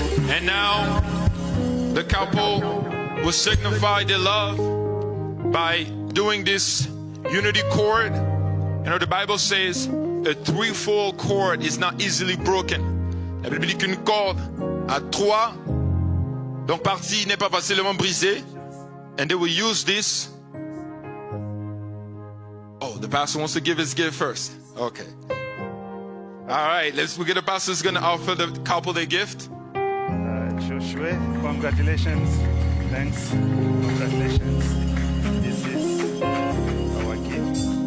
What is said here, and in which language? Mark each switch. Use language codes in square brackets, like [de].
[en] And now, the couple will signify their love by doing this unity chord. You know, the Bible says a threefold cord is not easily broken. [fr] La Bible dit qu'une corde à 3, donc partie n'est pas facilement brisée. [en] And they will use this. Oh, the pastor wants to give his gift first. Okay. All right, we get the pastor's going to offer the couple their gift. Joshua, congratulations. Thanks. Congratulations. This is our gift.